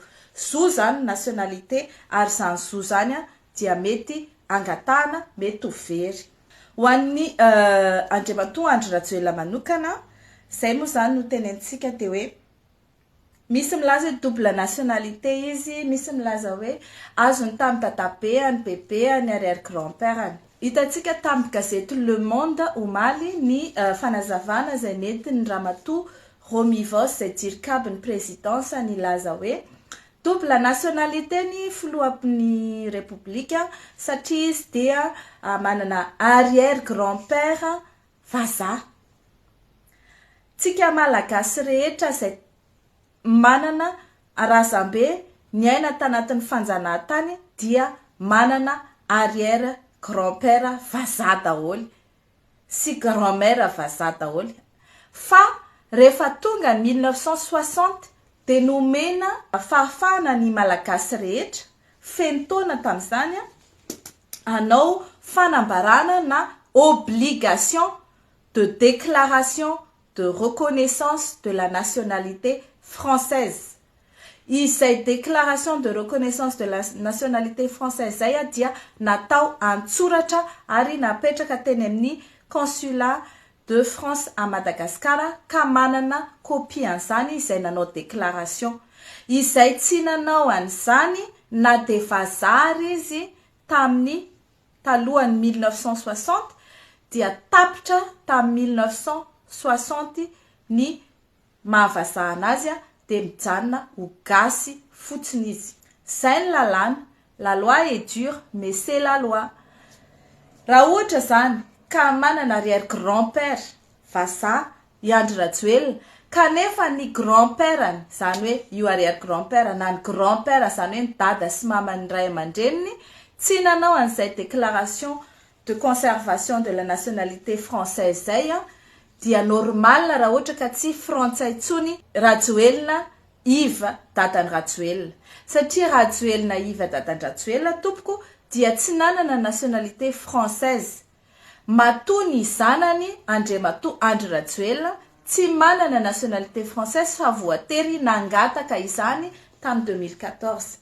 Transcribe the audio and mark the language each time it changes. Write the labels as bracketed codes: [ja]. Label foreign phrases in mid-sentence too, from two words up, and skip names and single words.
[mg] Zo zany nationalité ary zany zo zany dia mety angatahana mety ho very. Ho an'ny Andriamatoa Andry Rajoelina manokana, izay moa zany no tenentsika dia hoe misy milaza [fr] double nationalité [mg] izy, misy milaza hoe azony tamin'ny dadabeany, bebeany, arrière-grand-père-any. Hitantsika tamin'ny gazety Le Monde omaly ny fanazavana izay nentin'ny Ramatoa Romivos izay dirikabin'ny présidence nilaza hoe [fr] double nationalité [mg] ny filohan'ny Repoblika satria izy dia manana arrière-grand-père vazaha. Tsika malagasy rehetra izay manana razambe niaina tanatin'ny fanjanahantany dia manana arrière-grand-père vazaha daholo sy grand-mère vazaha daholo. Fa rehefa tonga 1960 dia nomena fahafahana ny malagasy rehetra feno taona tamin'izany hanao fanambarana na [fr] obligation de déclaration de reconnaissance de la nationalité française. [mg] Izay [fr] déclaration de reconnaissance de la nationalité française [mg] zay dia natao antsoratra ary napetraka teny amin'ny [fr] consulat de France à Madagascar [mg] ka manana copie an'izany izay nanao déclaration. Izay tsy nanao an'izany na de vazary izy tamin'ny talohan'ny 1960 dia tapitra tamin'ny 1960 ny mahavazaha anazy dia mijanona ho gasy fotsiny izy. Zay ny lalàna, [fr] la loi est dure mais c'est la loi. [mg] Raha ohatra zany ka manana arrière-grand-père vazaha i Andry Rajoelina kanefa ny grand-père zany hoe io arrière-grand-père na ny grand-père zany hoe ny dada sy mamany ray aman-dreniny tsy nanao an'izay [fr] déclaration de conservation de la nationalité française [mg] zay dia normal raha ohatra ka tsy frantsay tsony Rajoelina iva dadan'ny Rajoelina satria Rajoelina iva dadan'ny Rajoelina tompoko dia tsy nanana [fr] nationalité française. [mg] Matoa ny zanany Andriamatoa Andry Rajoelina tsy manana [fr] nationalité française [mg] fa voatery nangataka izany tamin'ny 2014.